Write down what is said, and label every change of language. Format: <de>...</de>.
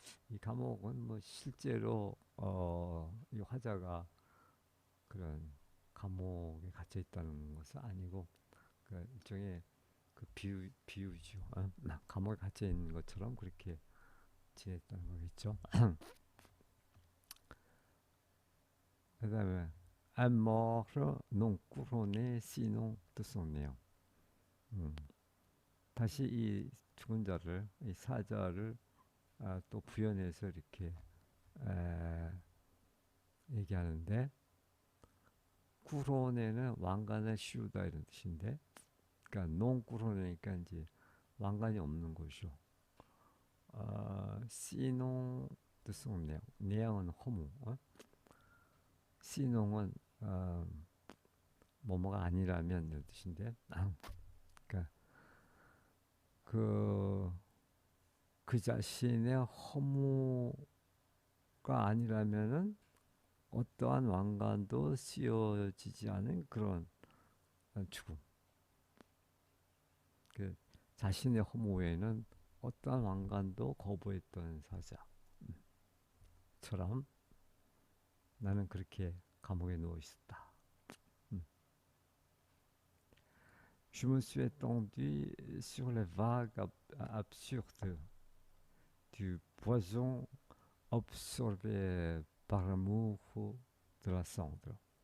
<ko>이 감옥은 뭐 실제로 이 화자가 그런 감옥에 갇혀 있다는 것은 아니고 그 일종의 그 비유죠. 감옥에 갇혀 있는 것처럼 그렇게 지냈다는 거겠죠. 그다음에</ko> <fr>un mort non couronné sinon de son néant.</fr> <ko>다시 이 죽은 자를, 이 사자를 또 구현해서 이렇게 얘기하는데, 꾸로네는 왕관을 씌우다 이런 뜻인데, 그러니까 논 꾸로네니까 이제 왕관이 없는 거죠. 시농 뜻은 내용, 내용은 허무. 시농은 뭐뭐가 아니라면 이런 뜻인데, 그러니까 그 자신의 허무가 아니라면은 어떠한 왕관도 씌워지지 않은 그런 죽음. 그 자신의 허무 외에는 어떠한 왕관도 거부했던 사자처럼 나는 그렇게 감옥에 누워 있었다.</ko> <fr>Je me suis étendu sur les vagues absurdes du poison absorbé par l'amour de la cendre.</fr>